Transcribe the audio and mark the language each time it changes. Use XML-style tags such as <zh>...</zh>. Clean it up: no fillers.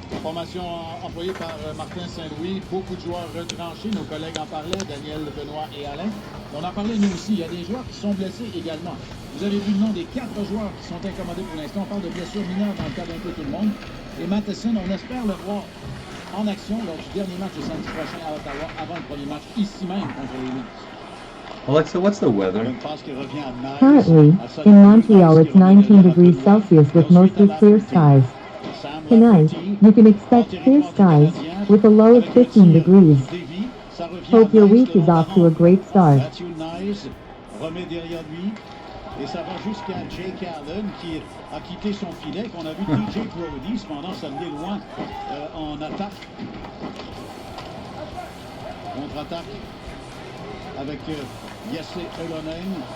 <fr>Formation employée par Martin Saint-Louis, beaucoup de joueurs retranchés, nos collègues en parlaient, Daniel, Benoît et Alain. On en parlait nous aussi, il y a des joueurs qui sont blessés également. Vous avez vu le nom des 4 joueurs qui sont incommodés pour l'instant. On parle de blessures mineures dans le cas d'un peu tout le monde. Et Matheson, on espère le voir en action lors du dernier match de samedi prochain à Ottawa, avant le premier match ici même contre les Leafs.</fr> <en>Alexa, what's the weather? Currently, in Montreal it's 19 degrees Celsius with mostly clear skies. Tonight, you can expect clear skies, with a low of 15 degrees. Hope your week is off to a great start.</en> <fr>Remet derrière lui. Et ça va jusqu'à Jake Allen qui a quitté son filet, qu'on a vu TJ Brody cependant s'amener loin en attaque. Contre-attaque avec Jesse Ylönen.</fr>